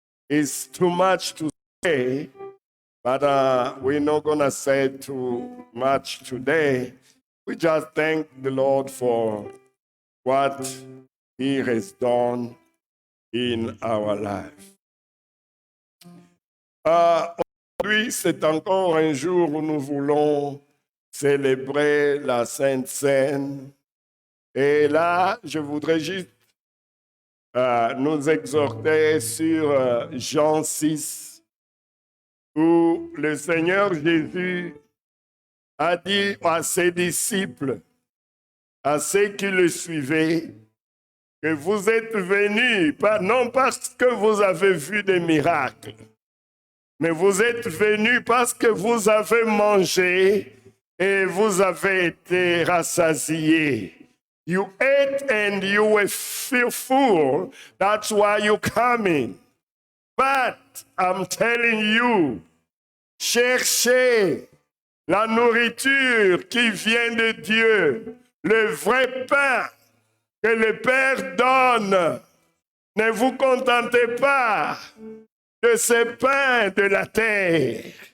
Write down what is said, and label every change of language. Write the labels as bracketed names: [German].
[English] It's too much to say, but we're not going to say too much today. We just thank the Lord for what He has done in our life. [French] Aujourd'hui, c'est encore un jour où nous voulons célébrer la Sainte Seine. Et là, je voudrais juste nous exhorter sur Jean 6, où le Seigneur Jésus a dit à ses disciples, à ceux qui le suivaient, que vous êtes venus, non parce que vous avez vu des miracles, mais vous êtes venus parce que vous avez mangé et vous avez été rassasiés. [English] You ate and you were full. That's why you're coming. But I'm telling you, [French] cherchez la nourriture qui vient de Dieu, le vrai pain que le Père donne. Ne vous contentez pas de ce pain de la terre.